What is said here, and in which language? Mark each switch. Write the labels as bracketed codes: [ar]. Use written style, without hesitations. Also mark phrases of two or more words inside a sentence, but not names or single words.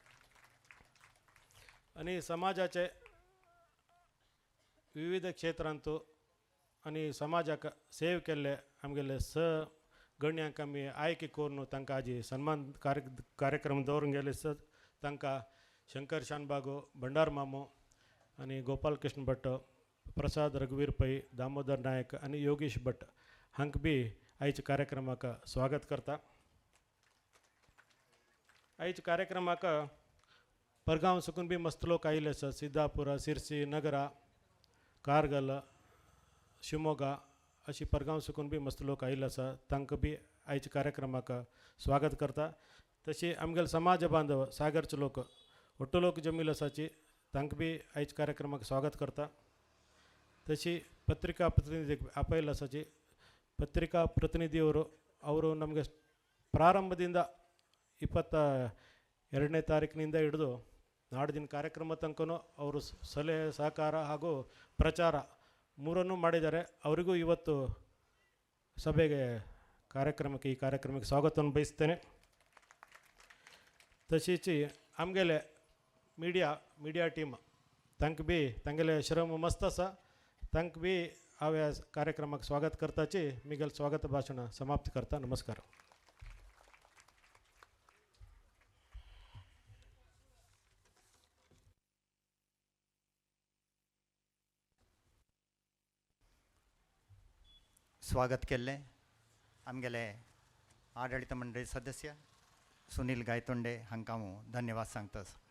[kok] आनी समाजाचे विविध क्षेत्रांत आनी समाजाक सेव केल्ले आमगेले गण्यांक आमी आयके करून तांकां आजी सन्मान कार्यक्रम दवरून गेले आसात. तांकां शंकर शानबागो भंडार मामो आनी गोपाल कृष्ण भट्ट प्रसाद रघुवीर पै दामोदर नायक आनी योगेश भट्ट हांकां बी आयच्या कार्यक्रमाक स्वागत करता. आयच्या कार्यक्रमाक परगांव साकून बी मस्त लोक आयिल्ले आसात. सिद्धापुरा सिरसी नगरा कारगल शिवमोगा अशी परगांव साकून बी मस्त लोक आयिल्ले आसा तांकां बी आयच्या कार्यक्रमाक स्वागत करता. तशी आमगेले समाज बांधव सागरचे लोक ಒಟ್ಟು लोक जमिल्ले आसाची तांकां बी आयच्या कार्यक्रमाक स्वागत करता. [kn] तशी ಪತ್ರಿಕಾ ಪ್ರತಿನಿಧಿ [kok] आपयल्ले आसाची [kn] ಪತ್ರಿಕಾ ಪ್ರತಿನಿಧಿಯವರು ನಮಗೆ ಪ್ರಾರಂಭದಿಂದ 22ನೇ ತಾರೀಕಿನಿಂದ ಹಿಡಿದು ನಾಡಿನ ಕಾರ್ಯಕ್ರಮ ತನಕನೂ ಅವರು ಸಲಹೆ ಸಹಕಾರ ಹಾಗೂ ಪ್ರಚಾರ ಮೂರನ್ನೂ ಮಾಡಿದ್ದಾರೆ. ಅವರಿಗೂ ಇವತ್ತು ಸಭೆಗೆ ಈ ಕಾರ್ಯಕ್ರಮಕ್ಕೆ ಸ್ವಾಗತವನ್ನು ಬಯಸ್ತೇನೆ. [kok] तशीच आमगेले मिडिया टीम तांकां बी तांगेले श्रम मस्त आसा तांकां बी हांव ह्या कार्यक्रमाक स्वागत करताची मिगेल स्वागत भाशण समाप्त करता. नमस्कार. स्वागत केल्ले आमगेले आडಳಿತ मंडळी सदस्य सुनील गायतोंडे हांकां हांव धन्यवाद सांगता.